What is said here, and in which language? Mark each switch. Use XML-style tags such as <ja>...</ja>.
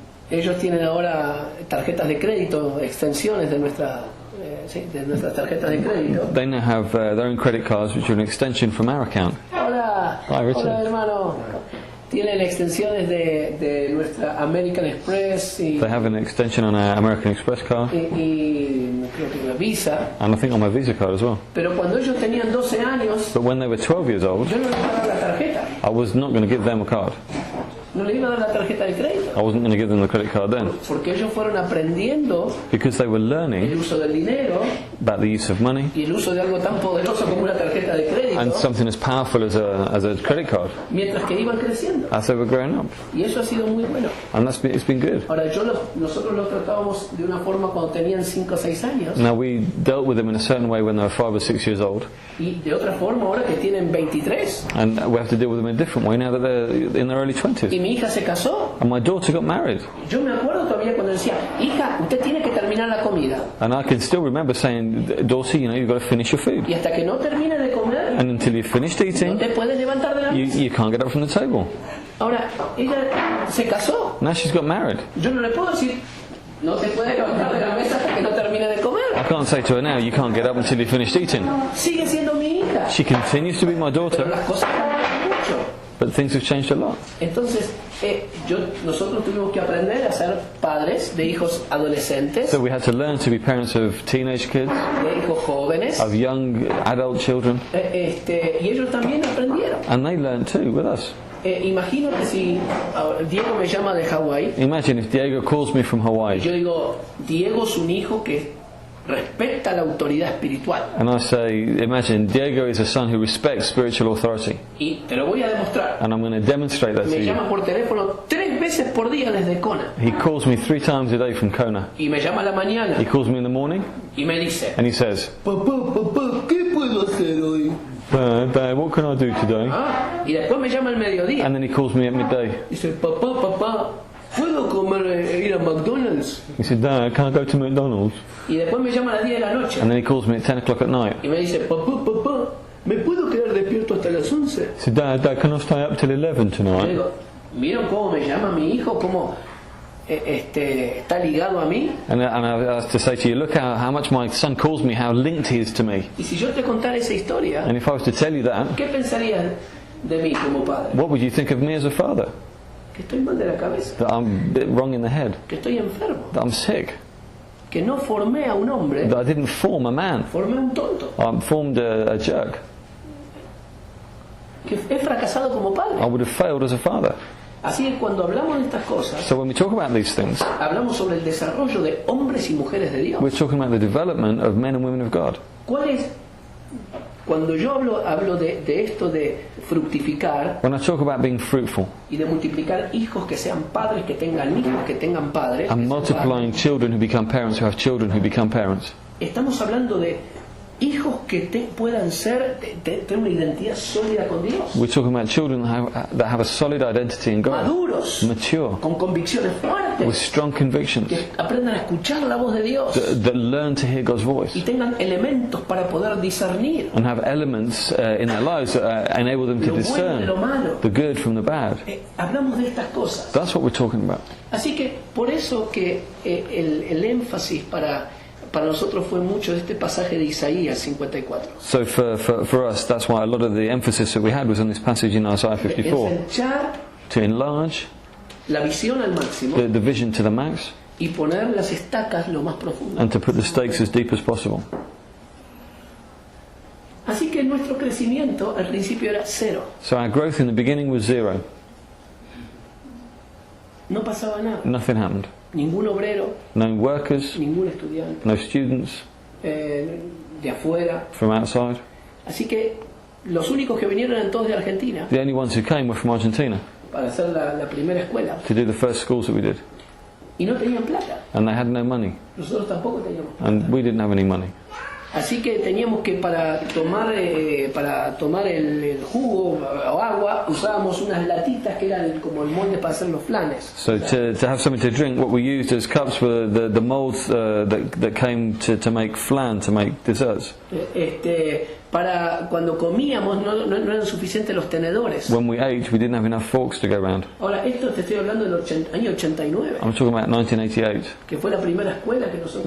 <es>Ellos tienen ahora tarjetas de crédito, extensiones de nuestras tarjetas de crédito.</es> <en>They now have their own credit cards, which are an extension from our account.</en> <es>Hola,</es> <en>Hi, Richard.</en> <es>hola hermano. Tienen extensiones de nuestra American Express y</es> <en>They have an extension on our American Express card,</en> <es>creo que una Visa.</es> <en>and I think on my Visa card as well.</en> <es>Pero cuando ellos tenían 12 años,</es> <en>But when they were 12 years old,</en> <es>yo no les iba a dar la tarjeta.</es> <en>I was not going to give them a card.</en> <es>No les iba a dar la tarjeta de crédito.</es> <en>I wasn't going to give them the credit card then,</en> <es>Porque ellos fueron aprendiendo</es> <en>because they were</en> <es>el</es> <en>learning</en> <es>uso del dinero</es> <en>about the use of money</en> <es>y el uso de algo tan poderoso como una tarjeta de</es> <en>and</en> <es>crédito</es> <en>something as powerful as a credit card</en> <es>mientras que iban creciendo.</es> <en>as they were growing up.</en> <es>Y eso ha sido muy bueno.</es> <en>And it's been good.</en> <es>Ahora, nosotros los tratábamos de una forma cuando tenían 5 o 6 años</es> <en>Now, we dealt with them in a certain way when they were 5 or 6 years old,</en> <es>y de otra forma ahora que tienen 23.</es> <en>and we have to deal with them in a different way now that they're in their early</en> <es>Y</es> <en>20s.</en> <es>mi hija se casó.</es> <en>And my daughter got married.</en> <es>Yo me acuerdo todavía cuando decía, hija, usted tiene que terminar la comida.</es> <en>And I can still remember saying, daughter, you've got to finish your food.</en> <es>Y hasta que no termine de comer,</es> <en>And until you've finished</en> <es>no</es> <en>eating,</en> <es>te puedes levantar de la mesa.</es> <en>you can't get up from the table.</en> <es>Ahora, ella se casó.</es> <en>Now she's got married.</en> <es>Yo no le puedo decir, no te puedes levantar de la mesa hasta que no termine de comer.</es> <en>I can't say to her now, you can't get up until you've finished eating.</en> <es>Sigue siendo mi hija.</es> <en>She continues to be my</en> <es>Pero</es> <en>daughter,</en> <es>las cosas cambian mucho.</es> <en>but things have changed a lot.</en> <es>Entonces, nosotros tuvimos que aprender a ser padres de hijos adolescentes,</es> <en>So we had to learn to be parents of teenage kids,</en> <es>de hijos jóvenes,</es> <en>of young adult children,</en> <es>y ellos también aprendieron.</es> <en>and they learned too with us.</en> <es>Imagino que si Diego me llama de Hawái,</es> <en>Imagine if Diego calls me from Hawaii,</en> <es>yo digo, Diego es un hijo que respeta la autoridad espiritual.</es> <en>and I say, imagine Diego is a son who respects spiritual authority,</en> <es>Y te lo voy a demostrar.</es> <en>and I'm going to demonstrate that to</en> <es>Me</es> <en>you.</en> <es>llama por teléfono 3 veces por día desde Kona.</es> <en>He calls me 3 times a day from Kona.</en> <es>Y me llama a la mañana</es> <en>He calls me in the morning,</en> <es>y me dice,</es> <en>and he says,</en> <es>papá, ¿qué puedo hacer hoy?</es> <en>Dad, what can I do today?</en> <es>Y después me llama al mediodía.</es> <en>And then he calls me at midday.</en> <es>Dice, papá, ¿puedo ir a McDonald's?</es> <en>He said, Dad, can I go to McDonald's?</en> <es>Y después me llama a las 10 de la noche</es> <en>And then he calls me at 10 o'clock at night.</en> <es>y me dice, papá, ¿me puedo quedar despierto hasta las 11?</es> <en>He said, Dad, can I stay up till 11</en> <es>Le</es> <en>tonight?</en> <es>digo, ¿vieron cómo me llama mi hijo? ¿Cómo está ligado a mí?</es> <en>And I have to say to you, look how much my son calls me, how linked he is to me.</en> <es>Y si yo te contara esa historia,</es> <en>And if I was to tell you that,</en> <es>¿qué pensarías de mí como padre?</es> <en>what would you think of me as a father?</en> <es>Que estoy mal de la cabeza,</es> <en>That I'm a bit wrong in the head,</en> <es>que estoy enfermo,</es> <en>that I'm sick,</en> <es>que no formé a un hombre,</es> <en>that I didn't form a man,</en> <es>formé a un tonto,</es> <en>I formed a jerk.</en> <es>que he fracasado como</es> <en>I</en> <es>padre.</es> <en>would have failed as a father.</en> <es>Así que cuando hablamos de estas cosas,</es> <en>So when we talk about these things,</en> <es>hablamos sobre el desarrollo de hombres y mujeres de Dios.</es> <en>we're talking about the development of men and women of God.</en> <es>¿Cuál es? Cuando yo hablo de esto de fructificar</es> <en>When I talk about being fruitful</en> <es>y de multiplicar hijos que sean padres, que tengan hijos, que tengan padres,</es> <en>and</en> <es>que sean</es> <en>multiplying</en> <es>padres,</es> <en>children who become parents who have children who become parents,</en> <es>estamos hablando de hijos que puedan ser, tener una identidad sólida con Dios,</es> <en>we're talking about children that have a solid identity in God,</en> <es>maduros,</es> <en>mature,</en> <es>con convicciones</es> <en>with</en> <es>fuertes,</es> <en>strong convictions,</en> <es>que aprendan a escuchar la voz de Dios</es> <en>that learn to hear God's voice</en> <es>y tengan elementos para poder discernir</es> <en>and have elements in their lives that enable them to</en> <es>lo bueno de lo</es> <en>discern</en> <es>malo.</es> <en>the good from the bad.</en> <es>Hablamos de estas cosas.</es> <en>That's what we're talking about.</en> <es>Así que por eso que el énfasis para nosotros fue mucho de este pasaje de Isaías 54.</es> <en>So for us, that's why a lot of the emphasis that we had was on this passage in Isaiah 54,</en> <es>Ensanchar</es> <en>to enlarge</en> <es>la visión al máximo</es> <en>the vision to the max</en> <es>y poner las estacas lo más profundo.</es> <en>and to put the stakes as deep as possible.</en> <es>Así que nuestro crecimiento al principio era cero.</es> <en>So our growth in the beginning was zero.</en> <es>No pasaba nada.</es> <en>Nothing happened.</en> <es>Ningún obrero,</es> <en>No workers,</en> <es>ningún estudiante</es> <en>no students</en> <es>de afuera.</es> <en>from outside.</en> <es>Así que los únicos que vinieron eran todos de Argentina</es> <en>The only ones who came were from Argentina</en> <es>para hacer la primera escuela.</es> <en>to do the first schools that we did.</en> <es>Y no tenían plata.</es> <en>And they had no money.</en> <es>Nosotros tampoco teníamos plata.</es> <en>And we didn't have any money.</en> <es>Así que teníamos que para tomar el jugo o agua usábamos unas latitas que eran como el molde para hacer los flanes.</es> <en>So to have something to drink, what we used as cups were the molds that came to make flan, to make desserts.</en> <es>Para cuando comíamos no eran suficientes los tenedores.</es> <en>When we ate, we didn't have enough forks to go around.</en> <es>Ahora, esto te estoy hablando del año 89,</es> <en>I'm talking about 1988,</en> <es>que fue la primera escuela que nosotros</es>